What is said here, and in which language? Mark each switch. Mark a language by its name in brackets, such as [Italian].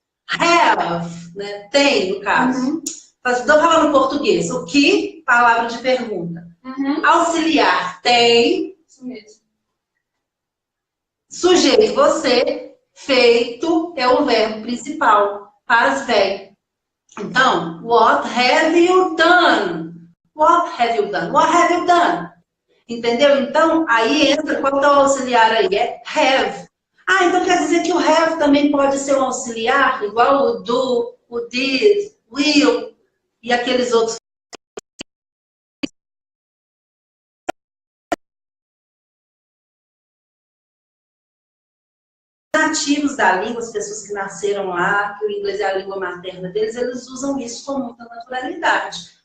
[Portuguese] Have, né? Tem, no caso. Estou falando português. O que? Palavra de pergunta. Auxiliar, tem. Isso mesmo. Sujeito, você. Feito é o verbo principal. Paz velho. [English] Então, what have you done? What have you done? What have you done? Entendeu? [Portuguese] Então, aí entra, qual é o auxiliar aí? É have. Ah, então quer dizer que o have também pode ser um auxiliar, igual o do, o did, will e aqueles outros nativos da língua, as pessoas que nasceram lá, que o inglês é a língua materna deles, eles usam isso com muita naturalidade.